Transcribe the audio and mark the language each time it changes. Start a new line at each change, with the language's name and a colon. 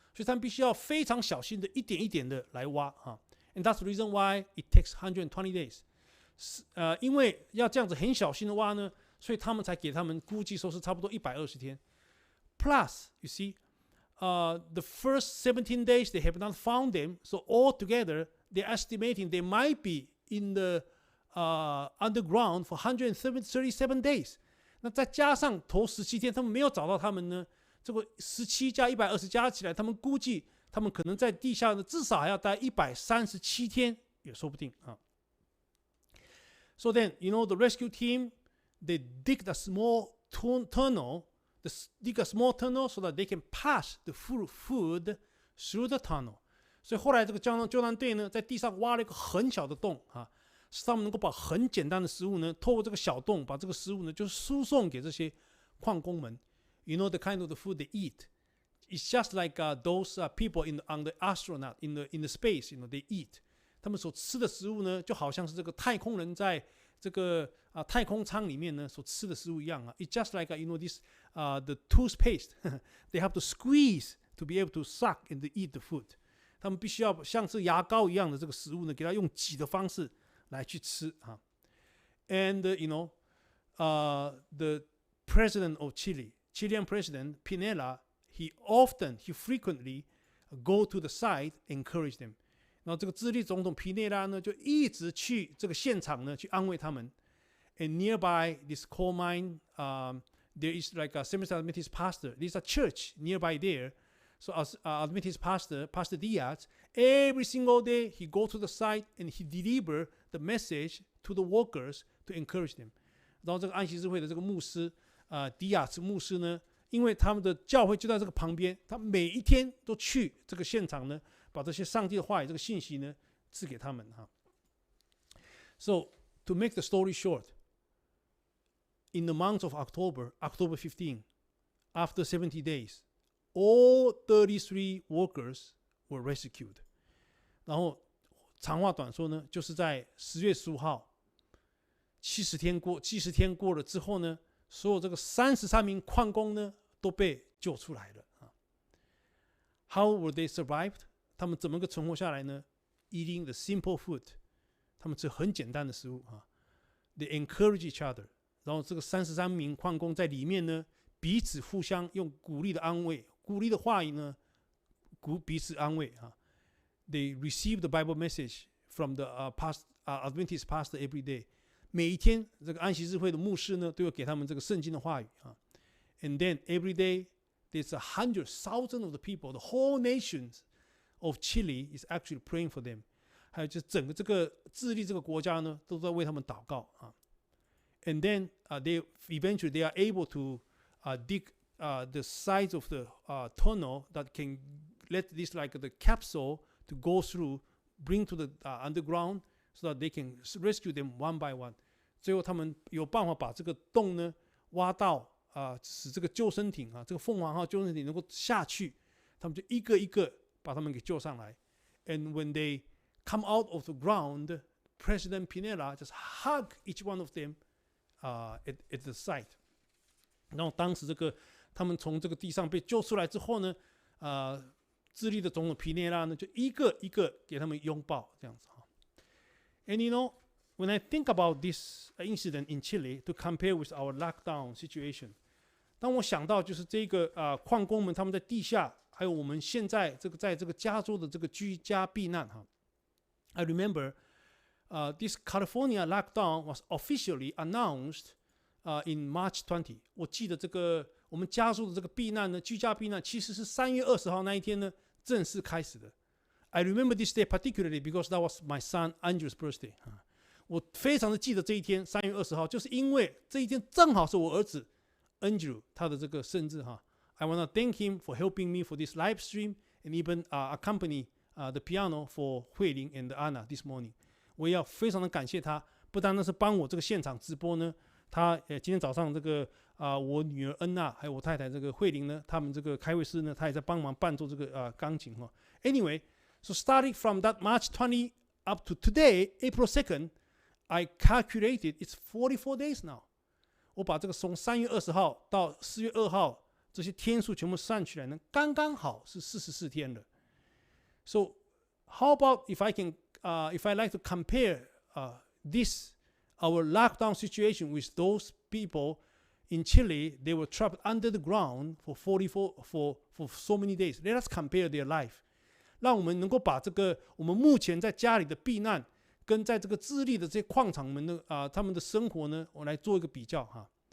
Chinese: 所以他们必须要非常小心的一点一点的来挖啊。
English: And that's the reason why it takes 120 days.
Chinese: 因为要这样子很小心的挖呢，所以他们才给他们估计说是差不多120天。
English: Plus, you see.The first 17 days they have not found them, so altogether they're estimating they might be in the underground for 137 days.
Chinese: 那再加上头17天他们没有找到他们呢，这个17加120加起来，他们估计他们可能在地下呢至少还要待137天也说不定啊。
English: So then, you know, the rescue team they dig a small tunnel.dig a small tunnel so that they can pass the food through the tunnel.
Chinese: 所以后来这个救难队呢，在地上挖了一个很小的洞啊，使他们能够把很简单的食物呢，透过这个小洞，把这个食物呢，就输送给这些矿工们。
English: You know the kind of the food they eat. It's just like those people on the astronaut in the space. You know they eat.
Chinese: 他们所吃的食物呢，就好像是这个太空人在这个太空舱里面呢所吃的食物一样啊。
English: It's just like you know this the toothpaste. They have to squeeze to be able to suck and to eat the food.
Chinese: 他们必须要像是牙膏一样的这个食物呢，给它用挤的方式来去吃啊。
English: And you know, the president of Chile, Chilean president Pinella, he frequently go to the site, encourage them.
Chinese: 然后这个智利总统皮内拉呢，就一直去这个现场呢，去安慰他们。
English: And nearby this coal mine, there is like a Seventh Adventist pastor. There's a church nearby there. So as Adventist pastor, Pastor Diaz, every single day he go to the site and he deliver the message to the workers to encourage them.
Chinese: 然后这个安息日会的这个牧师迪亚兹牧师呢，因为他们的教会就在这个旁边，他每一天都去这个现场呢，把这些上帝的话语这个信息呢赐给他们哈。
English: So to make the story short, in the month of October 15, after 70 days, all 33 workers were rescued.
Chinese: 然后长话短说呢，就是在10月15号70天过了之后呢，所有这个33名矿工呢都被救出来了啊。
English: How were they survived?
Chinese: 他们怎么个存活下来呢？
English: Eating the simple food.
Chinese: 他们吃很简单的食物啊。
English: They encourage each other.
Chinese: 然后这个33名矿工在里面呢，彼此互相用鼓励的安慰、鼓励的话语呢，彼此安慰啊。
English: They received the Bible message from the Adventist pastor every day。
Chinese: 每一天这个安息日会的牧师呢，都有给他们这个圣经的话语啊。
English: And then every day there's 100,000 of the people, the whole nations of Chile is actually praying for them。
Chinese: 还有就是整个这个智利这个国家呢，都在为他们祷告啊。
English: And then they are able to dig the sides of the tunnel that can let this like the capsule to go through, bring to the underground, so that they can rescue them one by one。
Chinese: 最后他们有办法把这个洞呢挖到使这个救生艇这个凤凰号救生艇能够下去，他们就一个一个把他们给救上来。
English: And when they come out of the ground, President Pinera just hug each one of them at the site。
Chinese: 然后当时这个他们从这个地上被救出来之后呢，智利的总统皮内拉呢就一个一个给他们拥抱，这样子哈。
English: And you know, when I think about this incident in Chile to compare with our lockdown situation，
Chinese: 当我想到就是这个矿工们他们在地下，还有我们现在这个在这个加州的这个居家避难哈。
English: I remember this California lockdown was officially announced in March 20。
Chinese: 我记得这个我们加州的这个避难呢，居家避难其实是3月20号那一天呢正式开始的。
English: I remember this day particularly because that was my son Andrew's birthday。
Chinese: 我非常的记得这一天3月20号，就是因为这一天正好是我儿子 Andrew 他的这个生日哈。
English: I want to thank him for helping me for this live stream and even accompany the piano for 慧玲 and Anna this morning。
Chinese: 我也要非常的感谢他，不单单是帮我这个现场直播呢，他今天早上这个我女儿恩娜还有我太太这个慧玲呢，他们这个开会师呢，他也在帮忙伴奏这个钢琴哈。
English: Anyway, so starting from that March 20 up to today, April 2nd, I calculated it's 44 days now。
Chinese: 我把这个从3月20号到4月2号这些天数全部算起来呢，刚刚好是44天了。
English: So how about if I like to compare this our lockdown situation with those people in Chile? They were trapped under the ground for so many days. Let us compare their life。
Chinese: 让我们能够把这个我们目前在家里的避难，跟在这个智利的这些矿场们的他们的生活呢，我来做一个比较哈。